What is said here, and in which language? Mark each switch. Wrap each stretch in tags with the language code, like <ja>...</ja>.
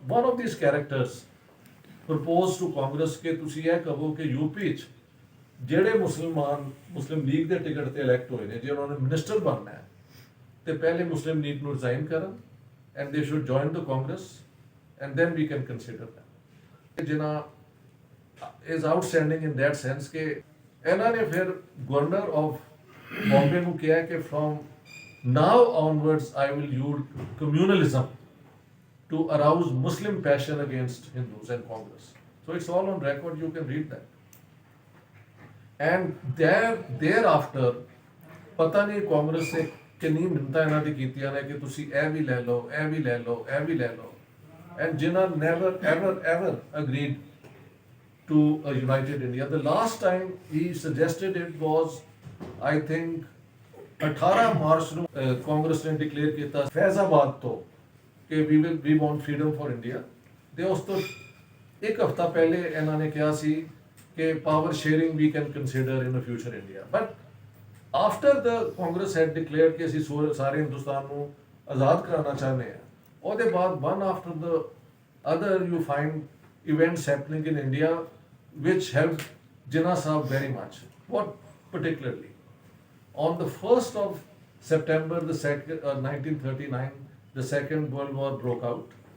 <en>one of these characters proposed to Congress</en> <pa>ਕਿ ਤੁਸੀਂ ਇਹ ਕਹੋ ਕਿ ਯੂਪੀ 'ਚ ਜਿਹੜੇ ਮੁਸਲਿਮ ਲੀਗ ਦੇ ਟਿਕਟ ਤੇ ਇਲੈਕਟ ਹੋਏ ਨੇ, ਜੇ ਉਹਨਾਂ ਨੇ ਮਿਨਿਸਟਰ ਬਣਨਾ ਹੈ, ਤੇ ਪਹਿਲੇ ਮੁਸਲਿਮ ਲੀਗ ਨੂੰ ਰਿਜ਼ਾਈਨ ਕਰਨ</pa> <en>and they should join the Congress and then we can consider that. Jinnah is outstanding in that sense</en> <pa>ਕਿ ਇਹਨਾਂ ਨੇ ਫਿਰ ਗਵਰਨਰ ਆਫ ਬੰਬੇ ਨੂੰ ਕਿਹਾ ਕਿ</pa> <en>from now onwards I will use communalism to arouse Muslim passion against Hindus and Congress. So it's all on record, you can read that. And thereafter</en> <pa>ਪਤਾ ਨਹੀਂ ਕਾਂਗਰਸ ਨੇ ਕਿੰਨੀ ਮਿੰਨਤਾਂ ਇਹਨਾਂ ਦੀ ਕੀਤੀਆਂ ਨੇ ਕਿ ਤੁਸੀਂ ਇਹ ਵੀ ਲੈ ਲਓ, ਇਹ ਵੀ ਲੈ ਲਓ, ਇਹ ਵੀ ਲੈ ਲਓ.</pa> <en>And Jinnah never ever agreed to a united India. The last time he suggested it was, I think, 18</en> <pa>March ਨੂੰ ਕਾਂਗਰਸ ਨੇ ਡਿਕਲੇਅਰ ਕੀਤਾ ਫੈਜ਼ਾਬਾਦ ਤੋਂ ਕਿ</pa> <en>we want freedom for India.</en> <pa>ਤੇ ਉਸ ਤੋਂ ਇੱਕ ਹਫ਼ਤਾ ਪਹਿਲੇ ਇਹਨਾਂ ਨੇ ਕਿਹਾ ਸੀ ਕਿ</pa> <en>power sharing we can consider in a future India. But after the Congress had declared</en> <pa>ਕਿ ਅਸੀਂ ਸਾਰੇ ਹਿੰਦੁਸਤਾਨ ਨੂੰ ਆਜ਼ਾਦ ਕਰਾਉਣਾ ਚਾਹੁੰਦੇ ਹਾਂ, ਉਹਦੇ ਬਾਅਦ</pa> <en>one after the other you find events happening in India which helped Jinnah Sahab very much. What particularly? On the 1st of September 1939, the Second World War broke out.</en>